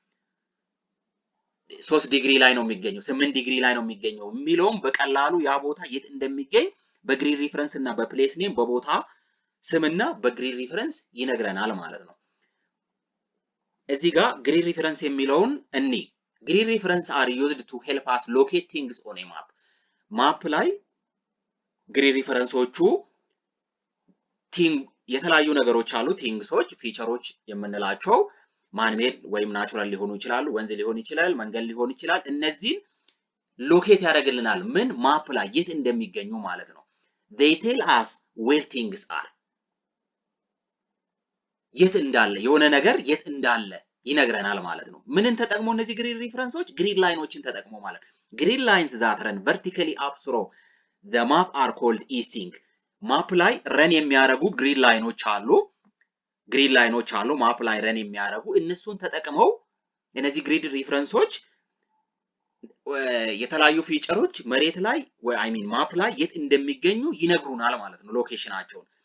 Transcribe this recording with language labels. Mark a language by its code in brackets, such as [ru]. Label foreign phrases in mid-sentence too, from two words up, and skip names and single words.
[am] 3 ዲግሪ ላይ ነው የሚገኘው 8 ዲግሪ ላይ ነው የሚገኘው የሚለውም በቀላሉ ያ ቦታ የት እንደሚገኝ በግሪድ ሪፈረንስ እና [en] place name [am] በቦታ ስምና በግሪድ ሪፈረንስ ይነግረናል ማለት ነው እዚህ ጋር [en] grid reference [am] የሚለውን [en] grid reference are used to help us locate things on a map [am] ማፕ ላይ ግሪድ ሪፈረንሶቹ የተለያዩ ነገሮች አሉ ቲንግሶች ፊቸሮች የምንላቸው ማንሜድ ወይም ናቹራል ሊሆኑ ይችላሉ ወንዝ ሊሆን ይችላል መንገድ ሊሆን ይችላል እነዚህን ሎኬት ያደርግልናል ምን ማፕ ላይ የት እንደሚገኙ ማለት ነው [en] they tell us where things are [am] የት እንዳለ የሆነ ነገር የት እንዳለ ይነግረናል ማለት ነው ምንን ተጠቅሞ እነዚህ ግሪድ ሪፈረንሶች ግሪድ ላይኖችን ተጠቅሞ ማለት [en] grid lines that run vertically up through the map are called easting [am] ማፕ ላይ ረን የሚያደርጉ ግሪድ ላይኖች አሉ ማፕ ላይ ረን የሚያደርጉ እነሱን ተጠቅመው እነዚህ ግሪድ ሪፈረንሶች የተለያዩ ፊቸሮች መሬት ላይ ወይ [en] I mean [am] ማፕ ላይ የት እንደሚገኙ ይነግሩናል ማለት ነው ሎኬሽናቸውን